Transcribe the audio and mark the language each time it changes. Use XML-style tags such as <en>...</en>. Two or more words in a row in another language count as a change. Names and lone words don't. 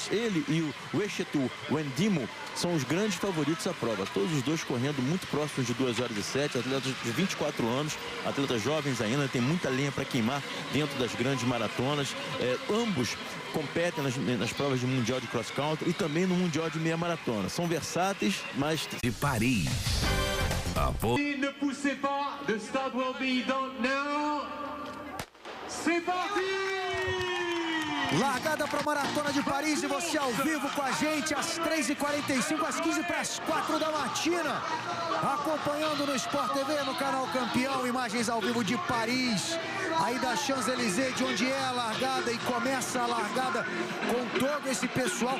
<pt>Ele e o Echetu Wendimo são os grandes favoritos à prova. Todos os dois correndo muito próximos de 2h07, atletas de 24 anos, atletas jovens ainda, tem muita lenha para queimar dentro das grandes maratonas. Ambos competem nas provas de Mundial de</pt> <en>Cross Country</en> <pt>e também no Mundial de Meia Maratona. São versáteis, mas... De Paris.</pt> <fr>Ne poussez pas,</fr> <en>the start will be done now.</en> <fr>C'est parti!</fr> <pt>Largada para a Maratona de Paris e você ao vivo com a gente às 3h45, às 15 para as 4 da matina. Acompanhando no Sport TV, no canal Campeão, imagens ao vivo de Paris, aí da Champs-Élysées, de onde é a largada e começa a largada com todo esse pessoal.</pt>